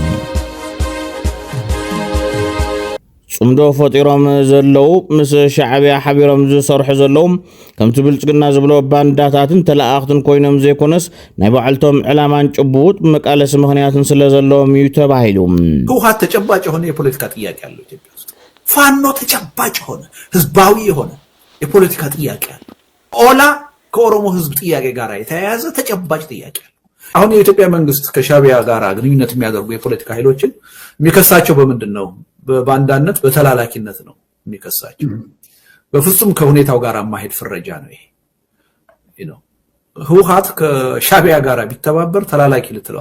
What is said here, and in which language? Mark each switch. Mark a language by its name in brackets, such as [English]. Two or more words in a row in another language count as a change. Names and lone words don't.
[Tigrinya] ጽምዶ ፈጢሮም ዘለው ምስ ሻዕብያ ሓቢሮም ዝሰርሑ ዘለው ከምቲ ብልጽግና ዝብሎ ባንዳታትን ተላኣኽትን ኮይኖም ዘይኮነስ ናይ ባዕልቶም ዕላማን ጭቡጥ መቃለስ ምኽንያትን ስለ ዘለዎም እዩ ተባሂሉ [Amharic] ህወሓት ተጨባጭ የሆነ የፖለቲካ ጥያቄ አለው ኢትዮጵያ ውስጥ ፋኖ ተጨባጭ የሆነ ህዝባዊ የሆነ የፖለቲካ ጥያቄ አለ ኦላ ከኦሮሞ ህዝብ ጥያቄ ጋር የተያያዘ ተጨባጭ ጥያቄ አሁን የኢትዮጵያ መንግስት ከሻዕቢያ ጋር ግንኙነት የሚያደርጉ የፖለቲካ ኃይሎችን የሚከሳቸው በምንድነው በባንዳነት በተላላኪነት ነው የሚከሳቸው በፍጹም ከሁኔታው ጋር ማሄድ ፍረጃ ነው ይሄ ህወሓት ከሻዕቢያ ጋር ቢተባበር ተላላኪ ልትለው